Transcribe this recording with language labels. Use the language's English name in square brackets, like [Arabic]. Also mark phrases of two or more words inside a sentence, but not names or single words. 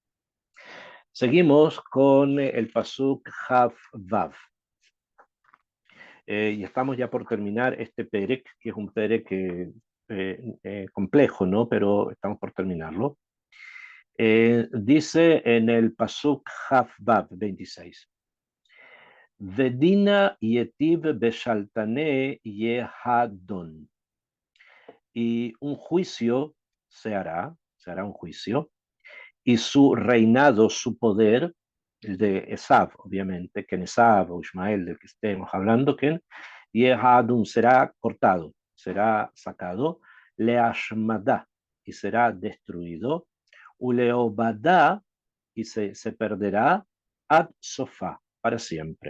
[Spanish] Seguimos con el pasuk Hav Vav. Y estamos ya por terminar este perek, que es un perek complejo, ¿no? Pero estamos por terminarlo. Dice en el pasuk Hav Vav 26. [Aramaic] ודינא יתב ושלטנה יהעדון. [Spanish] Y un juicio se hará un juicio, y su reinado, su poder, el de Esav, obviamente, que en Esav o Ismael, del que estemos hablando, que Yehadun será cortado, será sacado, Leashmadá, y será destruido, Uleobadá, y se perderá, [Aramaic] עד סופא, [Spanish] para siempre.